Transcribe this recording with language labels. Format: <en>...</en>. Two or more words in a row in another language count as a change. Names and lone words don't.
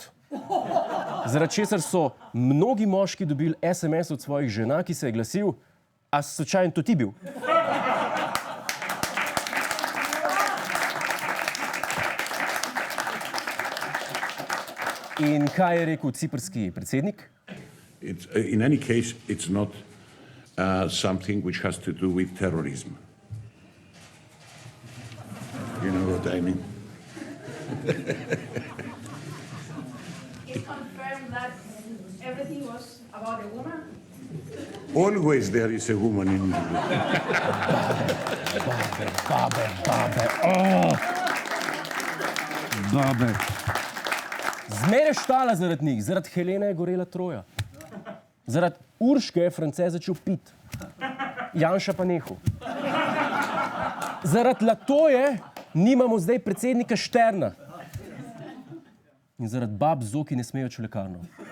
<sl>Zaradi česar so mnogi moški dobili SMS od svojih žena, ki se je glasil: a slučajno to ti bil? In kaj je rekel ciprski predsednik?</sl> <en>In any case, it's not something which has to do with terrorism. You know what I mean? He confirmed that everything was about a woman. Always there is a woman in the</en> <sl>Babe. Zmeraj štala zaradi njih, zaradi Helene je gorela Troja. Zaradi Urške je France začel piti. Janša pa nehal. Zaradi Latoje nimamo zdaj predsednika Šterna. In zaradi bab z oki ne smejo v lekarno.</sl>